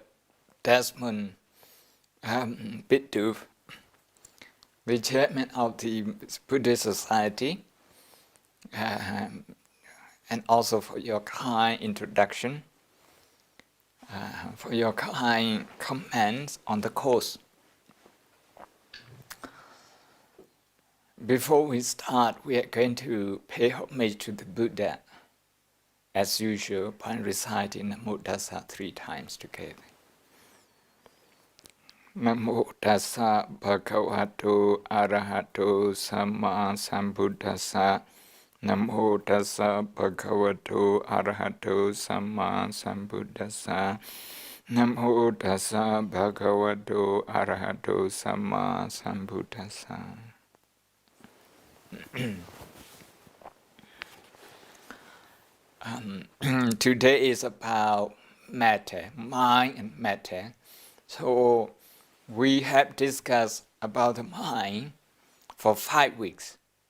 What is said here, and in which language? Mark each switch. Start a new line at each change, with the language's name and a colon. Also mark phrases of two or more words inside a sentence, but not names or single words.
English: Desmond Bhikkhu, the chairman of the Buddhist Society, and also for your kind introduction, for your kind comments on the course. Before we start, we are going to pay homage to the Buddha, as usual, by reciting Namo Tassa 3 times together.
Pali: Namo Tassa Bhagavato Arahato Samma Sambuddhassa. Namo Tassa Bhagavato Arahato Samma Sambuddhassa. Namo Tassa Bhagavato Arahato Samma Sambuddhassa.
English: Today is about matter, mind and matter. So we have discussed about the mind for 5 weeks.